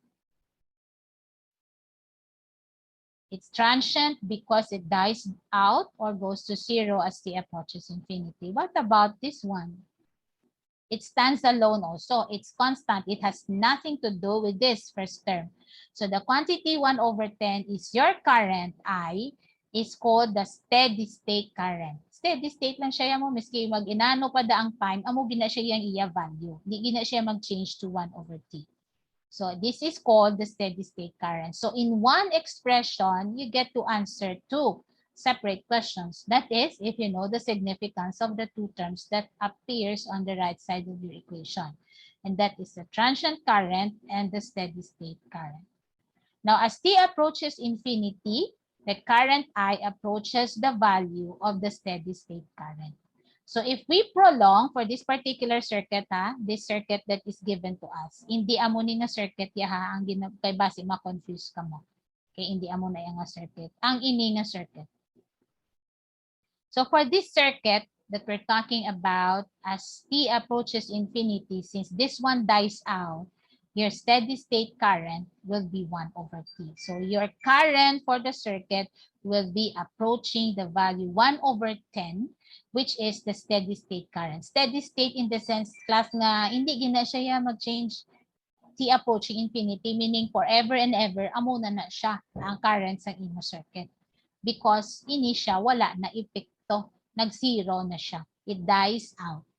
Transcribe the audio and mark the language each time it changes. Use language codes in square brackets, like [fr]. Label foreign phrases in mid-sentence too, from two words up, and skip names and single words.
[en] It's transient because it dies out or goes to zero as t approaches infinity. What about this one? It stands alone also. It's constant. It has nothing to do with this first term. So the quantity 1 over 10 is your current, I, is called the steady state current. Steady state [hil] lang siya mo, miski mag-inano pa da ang time, amo gina siya yung iya value. Di gina siya mag-change to 1 over t. [en] So this is called the steady state current. So in one expression, you get to answer two separate questions. That is, if you know the significance of the two terms that appears on the right side of your equation. And that is the transient current and the steady state current. Now, as t approaches infinity, the current I approaches the value of the steady state current. So if we prolong for this particular circuit, this circuit that is given to us, [hil] hindi amo ni nga circuit yaha ang kay base ma-confuse ka mo. Kay hindi amo na yung nga circuit. Ang ini nga circuit. [en] So for this circuit that we're talking about, as t approaches infinity, since this one dies out, your steady state current will be 1 over t. So your current for the circuit will be approaching the value 1 over 10, which is the steady state current. Steady state in the sense, class [hil] nga, hindi gina siya mag-change [en] t approaching infinity, meaning forever and ever, [hil] amo na siya ang current sa imo circuit. Because ini siya, wala na epekto, nag-zero na siya. [en] It dies out.